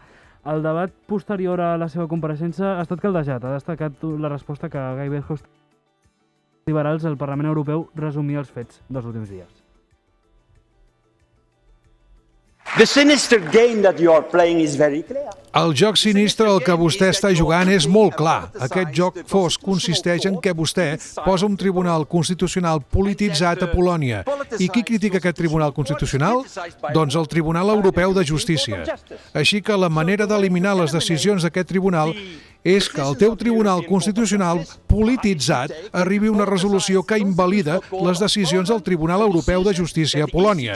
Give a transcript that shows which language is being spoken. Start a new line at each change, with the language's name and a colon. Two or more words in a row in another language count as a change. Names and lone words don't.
Catalan: El debat posterior a la seva compareixença ha estat caldejat. Ha destacat la resposta que Guy Verhofstadt, liberals al Parlament Europeu, resumia els fets dels últims dies.
English: The sinister game that you are playing is very clear.
Catalan: El joc sinistre al que vostè està jugant és molt clar. Aquest joc fosc consisteix en que vostè posa un tribunal constitucional polititzat a Polònia. I qui critica aquest tribunal constitucional? Doncs el Tribunal Europeu de Justícia. Així que la manera d'eliminar les decisions d'aquest tribunal és que el teu tribunal constitucional polititzat arribi a una resolució que invalida les decisions del Tribunal Europeu de Justícia a Polònia.